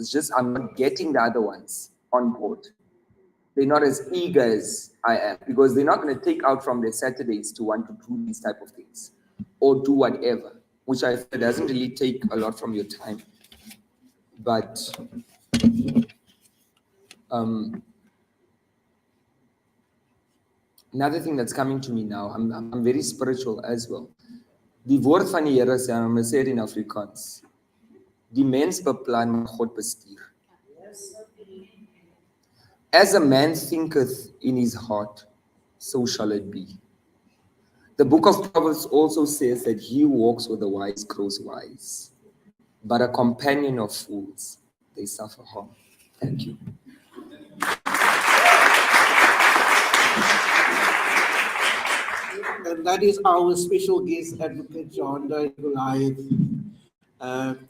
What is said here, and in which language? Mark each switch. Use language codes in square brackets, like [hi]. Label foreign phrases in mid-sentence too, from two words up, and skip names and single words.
[en] It's just I'm not getting the other ones on board. They're not as eager as I am, because they're not going to take out from their Saturdays to want to do these type of things or do whatever, which I feel doesn't really take a lot from your time. But another thing that's coming to me now, I'm very spiritual as well. [af] Die woord van die Here sê, [en] I'm going to say it in Afrikaans. [af] Die mens beplan, maar God bestuur. [en] As a man thinketh in his heart, so shall it be. The book of Proverbs also says that he who walks with the wise grows wise, but a companion of fools, they suffer harm. Thank you. And that is our special guest, Advocate Jeandre Goliath.